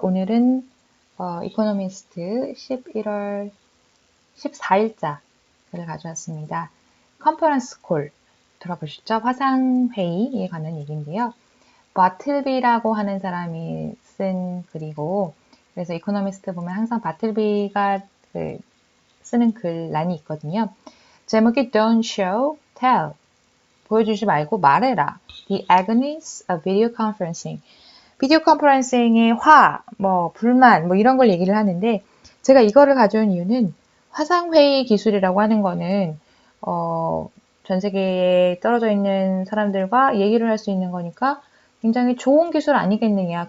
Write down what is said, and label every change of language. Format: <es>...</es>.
<ko>오늘은 이코노미스트 11월 14일자를 가져왔습니다. 컨퍼런스 콜 들어보셨죠? 화상회의에 관한 얘기인데요. 바틀비라고 하는 사람이 쓴 글이고, 그래서 이코노미스트 보면 항상 바틀비가 쓰는 글란이 있거든요. 제목이</ko> <en>Don't show, tell.</en> <ko>보여주지 말고 말해라.</ko> <en>The agonies of video conferencing.</en> <ko>비디오 컨퍼런싱의 불만, 이런 걸 얘기를 하는데, 제가 이거를 가져온 이유는 화상회의 기술이라고 하는 거는, 전 세계에 떨어져 있는 사람들과 얘기를 할 수 있는 거니까 굉장히 좋은 기술 아니겠느냐.</ko>